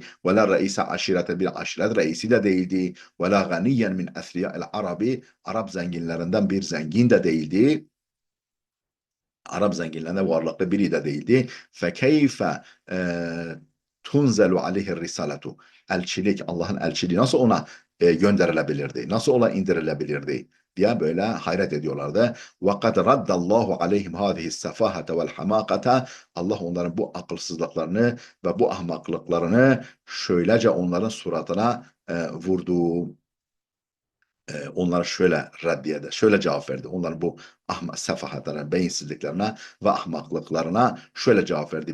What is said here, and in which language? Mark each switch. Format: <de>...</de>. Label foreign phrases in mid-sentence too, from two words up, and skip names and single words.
<ar>ولا رئيس عشيرة,</ar> <tr>bir aşiret reisi de değildi.</tr> <ar>ولا غنيا من أثرياء العرب,</ar> <tr>Arap zenginlerinden bir zengin de değildi. Arap zenginlerinde varlıklı biri de değildi.</tr> <ar>فكيف تنزل عليه الرسالة.</ar> <tr>Elçilik, Allah'ın elçiliği nasıl ona gönderilebilirdi? Nasıl ona indirilebilirdi? Diye böyle hayret ediyorlardı.</tr> <ar>وَقَدْ رَدَّ اللّٰهُ عَلَيْهِمْ هَذِهِ السَّفَاهَةَ وَالْحَمَاقَةَ.</ar> <tr>Allah onların bu akılsızlıklarını ve bu ahmaklıklarını şöylece onların suratına vurdu. Onlara şöyle reddiyede, şöyle cevap verdi. Onların bu sefahatlerine, beyinsizliklerine ve ahmaklıklarına şöyle cevap verdi.</tr>